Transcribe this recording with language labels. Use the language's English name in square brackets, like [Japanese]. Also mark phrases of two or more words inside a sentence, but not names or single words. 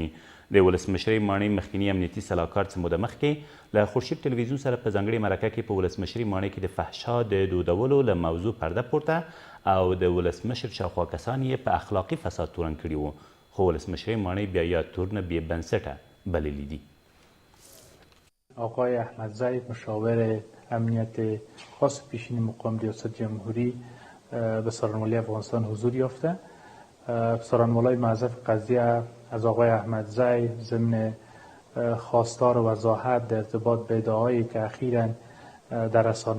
[Pashto] د ولسمشرۍ ماڼۍ مخکینی امنیتي سلاکار څه موده مخکې له خورشید تلویزیون سره په ځانګړې مرکه کې په ولسمشرۍ ماڼۍ کې د فحشا د دودولو له موضوع پرده پورته او د ولسمشر شاوخوا کسان یې په اخلاقي فساد تورن کړي وو، خو ولسمشرۍ ماڼۍ بیا یا تورن بې بنسټه بللي دي. [Persian] آقای احمدزی مشاور امنیت خاص پیشین مقام ریاست جمهوری به سارنوالی افغانستان حضور یافته. سارنوالای معذف قضیه از آقای احمدزی ضمن خواستار وضاحت در ارتباط به ادعایی که اخیراً در رسانه